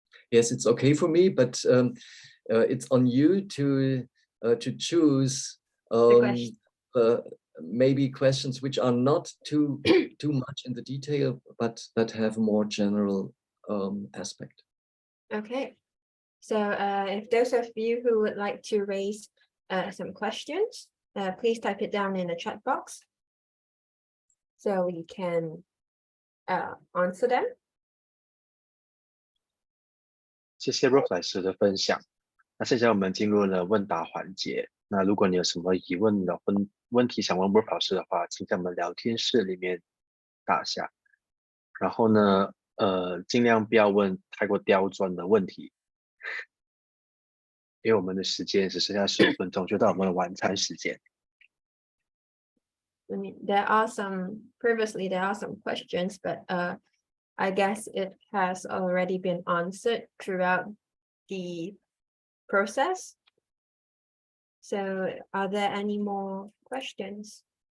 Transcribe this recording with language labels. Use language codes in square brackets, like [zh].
[en] Yes, it's okay for me, but it's on you to choose maybe questions which are not too much in the detail, but that have a more general aspect. Okay. So if those of you who would like to raise some questions, please type it down in the chat box so we can answer them. [zh] 谢谢 Rolf 老师的分享。那现在我们进入了问答环节。那如果你有什么疑问的问题想问 Rolf 老师的话，请在我们聊天室里面打下。然后呢，尽量不要问太过刁钻的问题，因为我们的时间只剩下15分钟，就到我们的晚餐时间。 [en] I mean, there are some questions, but I guess it has already been answered throughout the process. So are there any more questions?